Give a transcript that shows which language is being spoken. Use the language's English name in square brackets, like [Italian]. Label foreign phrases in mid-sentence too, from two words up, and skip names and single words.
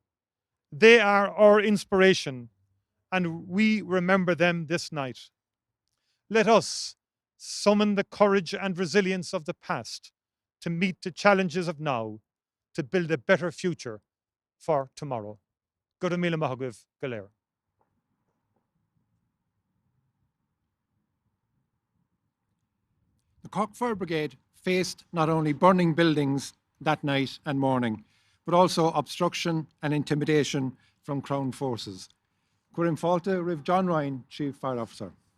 [English] They are our inspiration, and we remember them this night. Let us summon the courage and resilience of the past to meet the challenges of now, to build a better future for tomorrow. [Irish] Gura míle maith agaibh, go léir. [English] The Cork Fire Brigade faced not only burning buildings that night and morning, but also obstruction and intimidation from Crown forces. [Irish] Cuireann Fáilte Riv John Ryan, [English] Chief Fire Officer.